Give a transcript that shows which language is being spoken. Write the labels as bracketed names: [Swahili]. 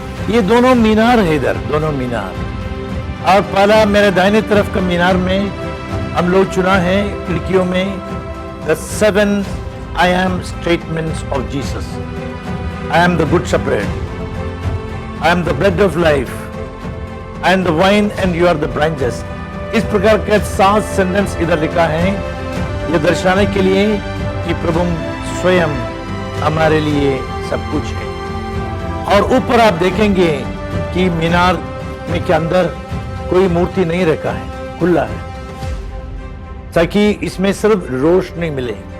[Hindi] ये दोनों मीनार है इधर, दोनों मीनार। और पहला मेरे दाहिने तरफ का मीनार में हम लोग चुना है खिड़कियों में [English] The 7 I am statements of Jesus. I am the good shepherd. I am the bread of life. I am the vine and you are the branches. [Hindi] इस प्रकार के 7 सेंटेंस इधर लिखा है, ये दर्शाने के लिए कि प्रभु स्वयं हमारे लिए सब कुछ है। और ऊपर आप देखेंगे कि मीनार में के अंदर कोई मूर्ति नहीं रखा है, खुला है, ताकि इसमें सिर्फ रोशनी मिले।